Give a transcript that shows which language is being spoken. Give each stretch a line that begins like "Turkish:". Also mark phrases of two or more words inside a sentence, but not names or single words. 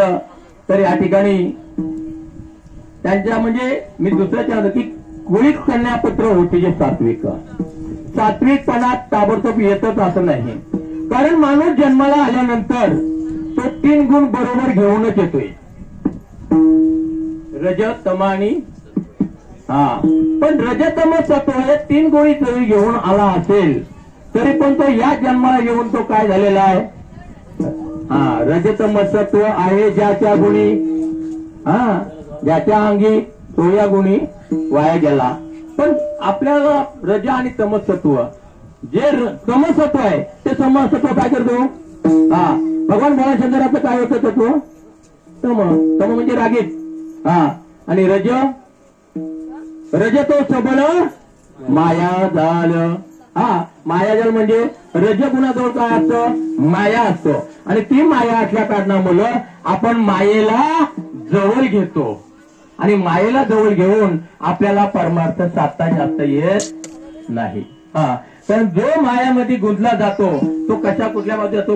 Marathi: तर या ठिकाणी त्यांच्या म्हणजे मी दुसऱ्याच्या की कुळीत कन्यापुत्र होते जे सात्विकपणात ताबडतोब येतच असं नाही. कारण माणूस जन्माला आल्यानंतर तो 3 गुण बरोबर घेऊनच येतोय, रज, तम आणि हा. पण रज, तम, सत्व हे 3 गुणी जरी घेऊन आला असेल तरी पण तो या जन्माला येऊन तो काय झालेला आहे? हा, रज, तम, सत्व आहे ज्याच्या गुणी, हा, ज्याच्या अंगी तो या गुणी वाया गेला. पण आपल्याला रज आणि तमसत्व, जे तमसत्व आहे ते तमसत्व काय करतो? हा, भगवान भोळाशंकराचं काय होतं तत्व? तम. तम म्हणजे रागीत. हा, आणि रज, रज तो सबल माया जाल. हा, मायाजाल म्हणजे रज गुणाजवळ काय असतं? माया असतो. आणि ती माया असल्या कारणामुळे आपण मायेला जवळ घेतो आणि मायेला जवळ घेऊन आपल्याला परमार्थ साधता जास्त येत नाही. हा, तर जो मायामध्ये गुंतला जातो तो कशा कुठल्या बाजूला जातो?